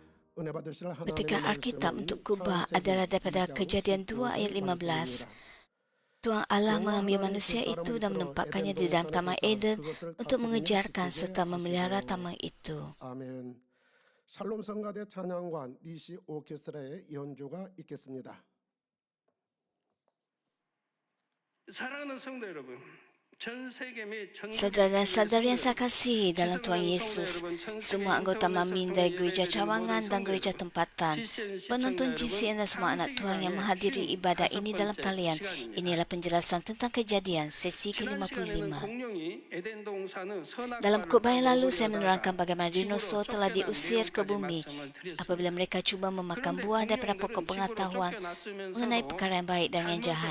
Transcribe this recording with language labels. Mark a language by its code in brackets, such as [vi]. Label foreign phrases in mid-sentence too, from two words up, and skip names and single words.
[ms] Petikan Alkitab untuk kubah adalah daripada Kejadian 2 ayat 15. Tuhan Allah mengambil manusia itu dan menempatkannya di dalam Taman Eden untuk mengejarkan serta memelihara taman itu. [ko] 아멘. 샬롬 성가대 찬양관 니시 오케스트라의 연주가 있겠습니다. 사랑하는 성도 여러분, 전 세계 및 전 [ms] Saudara dan saudari yang saya kasihi dalam Tuhan Yesus, semua anggota Mamin dari gereja cawangan dan gereja tempatan, penonton GCN dan semua anak Tuhan yang menghadiri ibadah ini dalam talian, inilah penjelasan tentang Kejadian sesi ke-55. Dalam khotbah yang lalu, saya menerangkan bagaimana dinosaur telah diusir ke bumi apabila mereka cuba memakan buah daripada pokok pengetahuan mengenai perkara yang baik dan yang jahat.